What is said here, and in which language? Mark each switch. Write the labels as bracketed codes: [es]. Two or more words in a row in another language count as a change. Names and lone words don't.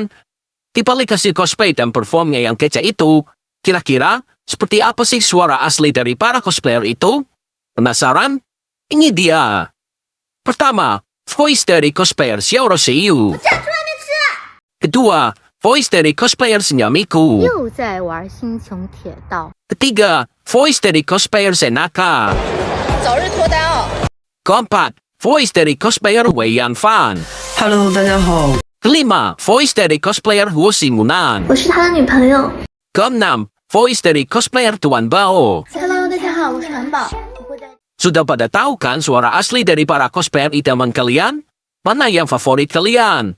[id] Di balik hasil cosplay dan performnya yang kece itu, kira-kira seperti apa sih suara asli dari para cosplayer itu? Penasaran? Ini dia. Pertama, voice dari cosplayer Xiao Roseiyu. Kedua, voice dari cosplayer Miku. [zh] 又在玩星穹铁道。 [id] Ketiga, voice dari cosplayer Senaka. [zh] 早日脱单哦！ [id] Keempat, voice dari cosplayer Wei Yanfan. [zh] Hello，大家好， [id] Kelima, voice dari cosplayer Huo Ximunan. [zh] 我是他的女朋友。 [id] Keenam, voice dari cosplayer Tuan Bao. [zh] Hello，大家好，我是韩宝。 [id] Sudah pada tahu kan suara asli dari para cosplayer idaman kalian? Mana yang favorit kalian?